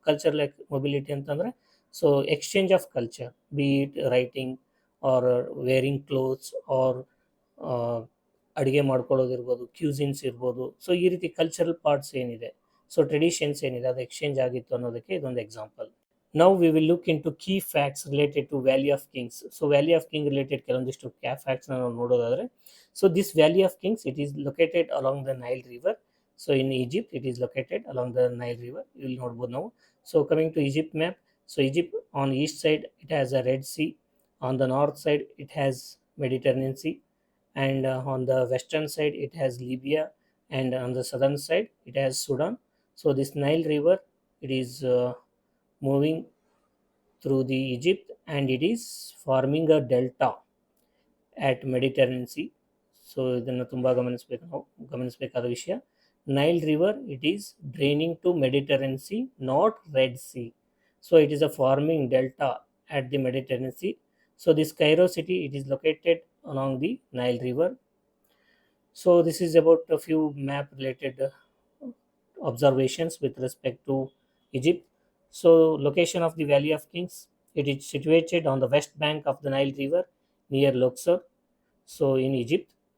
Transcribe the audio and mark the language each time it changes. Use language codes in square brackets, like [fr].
[en] cultural mobility ಅಂತಂದರೆ so exchange of culture, be it writing or wearing clothes or [kn] ಅಡುಗೆ ಮಾಡ್ಕೊಳ್ಳೋದಿರ್ಬೋದು, ಕ್ಯೂಸಿನ್ಸ್ ಇರ್ಬೋದು. So ಈ ರೀತಿ ಕಲ್ಚರಲ್ ಪಾರ್ಟ್ಸ್ ಏನಿದೆ, ಸೊ ಟ್ರೆಡಿಷನ್ಸ್ ಏನಿದೆ ಅದು ಎಕ್ಸ್ಚೇಂಜ್ ಆಗಿತ್ತು ಅನ್ನೋದಕ್ಕೆ ಇದೊಂದು example. [en] Now we will look into key facts related to Valley of Kings. So Valley of Kings related ಕೆಲವೊಂದಿಷ್ಟು facts [kn] ನಾವು ನೋಡೋದಾದರೆ, [en] so this Valley of Kings, it is located along the Nile River. So in Egypt it is located along the Nile River. You will [kn] ನೋಡ್ಬೋದು ನಾವು. [en] So coming to Egypt map, so Egypt on east side it has a Red Sea, on the north side it has Mediterranean Sea, and on the western side it has Libya, and on the southern side it has Sudan. So this Nile River, it is moving through the Egypt and it is forming a delta at Mediterranean Sea. [kn] So ಇದನ್ನು ತುಂಬ ಗಮನಿಸಬೇಕಾದ ವಿಷಯ. [en] Nile River it is draining to Mediterranean Sea, not Red Sea. So it is a forming delta at the Mediterranean Sea. So this Cairo city, it is located along the Nile River. So this is about a few map related observations with respect to Egypt. So location of the Valley of Kings, it is situated on the west bank of the Nile River near Luxor, so in Egypt.